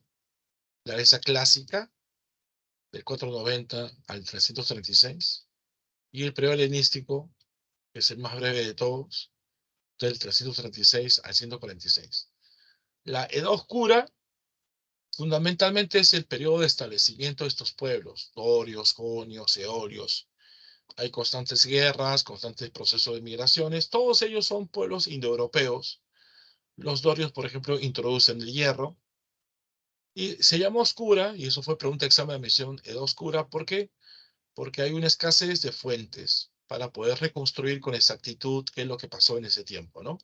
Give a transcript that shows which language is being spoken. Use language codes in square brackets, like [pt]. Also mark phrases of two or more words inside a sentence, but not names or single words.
[es] La Grecia clásica, del 490 al 336, y el periodo helenístico, que es el más breve de todos, del 336 al 146. La Edad Oscura, fundamentalmente, es el periodo de establecimiento de estos pueblos, dorios, jonios, eolios. Hay constantes guerras, constantes procesos de migraciones. Todos ellos son pueblos indoeuropeos. Los dorios, por ejemplo, introducen el hierro. Y se llama oscura, y eso fue pregunta de examen de admisión, Edad Oscura, ¿por qué? Porque hay una escasez de fuentes para poder reconstruir con exactitud qué es lo que pasó en ese tiempo, ¿no?